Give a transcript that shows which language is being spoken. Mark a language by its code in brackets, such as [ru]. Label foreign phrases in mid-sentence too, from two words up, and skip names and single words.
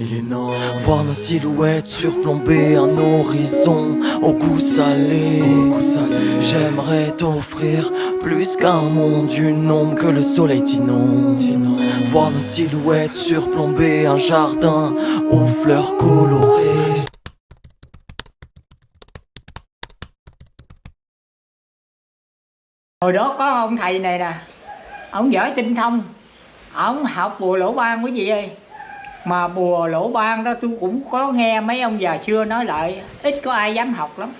[fr] Voir nos silhouettes surplomber un horizon au goût salé. J'aimerais t'offrir plus qu'un monde, une ombre que le soleil t'inonde. Voir nos silhouettes surplomber un jardin aux fleurs colorées. [vi] hồi đó có ông thầy này nè, ông giỏi tinh thông, ông học bùa lỗ ban quý vị ơi. Mà bùa lỗ ban đó tôi cũng có nghe mấy ông già xưa nói lại, ít có ai dám học lắm.